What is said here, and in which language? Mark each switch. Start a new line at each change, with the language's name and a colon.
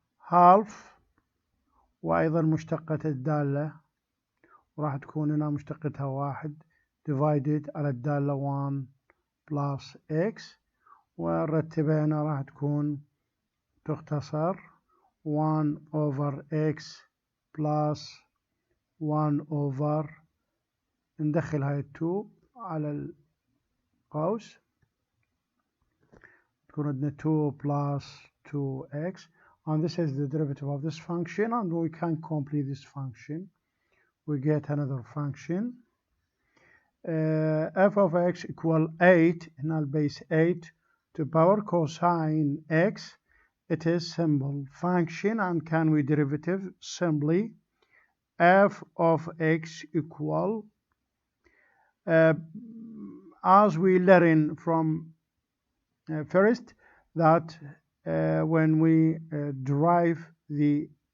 Arabic: half، وأيضا مشتقة الدالة وراح تكون هنا مشتقتها 1 divided على الدالة 1 plus x، ونرتبها هنا راح تكون تختصر 1 over x plus 1 over، ندخل هاي 2 على القوس تكون عندنا
English: 2 plus 2x، and this is the derivative of this function, and we can complete this function. We get another function f of x equal 8،
Arabic: هنا البيس
English: 8 to power cosine x. It is simple function, and can we derivative simply f of x equal as we learn from first that when we derive the